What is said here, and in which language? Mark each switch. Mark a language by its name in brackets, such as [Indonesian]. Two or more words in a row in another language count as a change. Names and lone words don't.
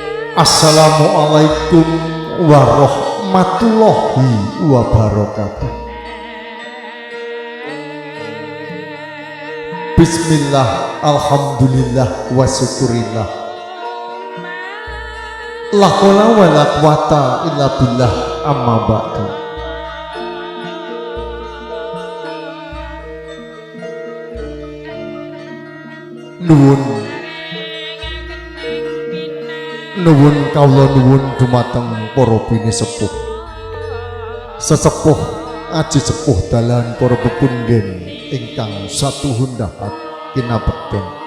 [Arabic] السلام عليكم ورحمة الله وبركاته. بسم الله الحمد لله وشكر الله. لا حول ولا قوة إلا بالله أما بعد. [Javanese] Nuwun kawula nuwun dumateng para bini sepuh, sesepuh aji sepuh dalan para pepundhen ingkang satuhundahat kinabekten.